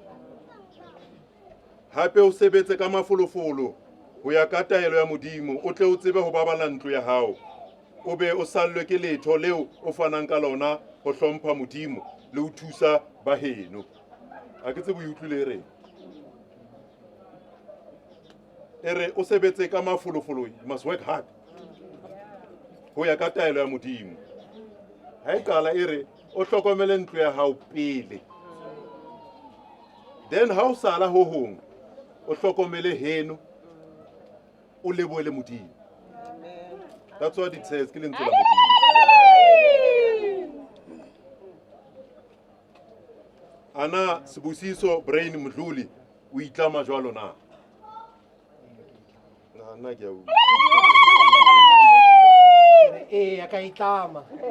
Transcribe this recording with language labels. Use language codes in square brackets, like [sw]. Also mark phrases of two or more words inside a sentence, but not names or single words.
[st] Hape o sebetse ka mafolofolo ho ya ka taelo ya Modimo, o tle o tsebe ho babala ntlo ya hao, o be o sallwe ke letho leo o fanang ka lona ho hlompha Modimo le ho thusa baheno. A ke tsebe o utlwile reng? Ere o sebetse ka mafolofolo, [en] you must work hard [st] ho ya ka taelo ya Modimo. Ha e kala ere o hlokomele ntlo ya hao pele, then ha o sala ho hong o hlokomele heno, o leboele Modimo. [en] That's what it says. [st] Ke lentswe la Modimo. ana Sibusiso Brain Mdluli o itlama jwalo na? Nna ke a utlwa. Eya ka itlama.